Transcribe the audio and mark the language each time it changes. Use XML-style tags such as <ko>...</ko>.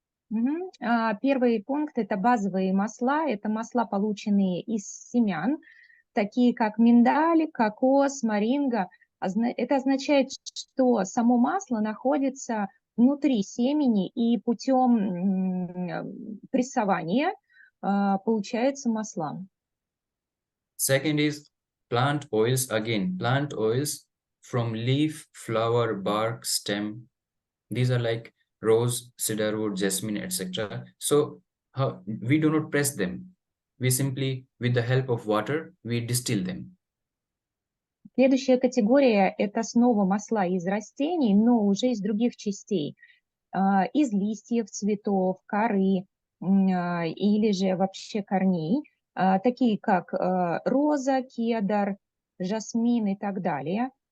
<ru>Первый пункт – это базовые масла. Это масла, полученные из семян, такие как миндаль, кокос, моринга. Это означает, что само масло находится внутри семени, и путем прессования получается масла.</ru> <en>Second is plant oils. Again, plant oils from leaf, flower, bark, stem. These are like rose, cedarwood, jasmine, etc. So we do not press them. We simply, with the help of water, we distill them.</en> <ru>Следующая категория – это снова масла из растений, но уже из других частей. Из листьев, цветов, коры или же вообще корней, такие как роза, кедр, жасмин и так далее.</ru>